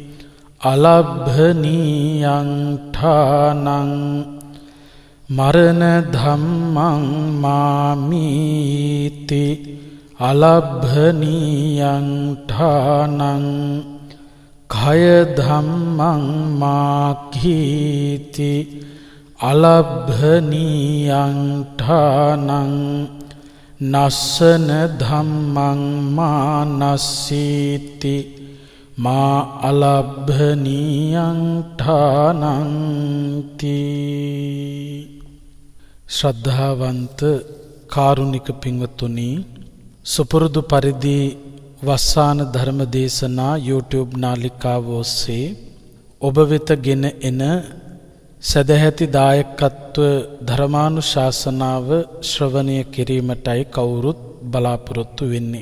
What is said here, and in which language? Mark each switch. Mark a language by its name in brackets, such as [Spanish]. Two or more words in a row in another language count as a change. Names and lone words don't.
[Pali] අලබ්භනීයං ඨානං මරණ ධම්මං මාමීති අලබ්භනීයං ඨානං කය ධම්මං මාඛීති අලබ්භනීයං ඨානං නස්සන ධම්මං මානස්සීති මා අලබ්භනීයං ඨානං තී. [Sinhala] ශ්‍රද්ධාවන්ත කාරුණික පින්වත්තුනි, සුපුරුදු පරිදි වස්සාන ධර්ම දේශනා YouTube නාලිකාව ඔස්සේ ඔබ වෙත ගෙන එන සදැහැති දායකත්ව ධර්මානුශාසනාව ශ්‍රවණය කිරීමටයි කවුරුත් බලාපොරොත්තු වෙන්නේ.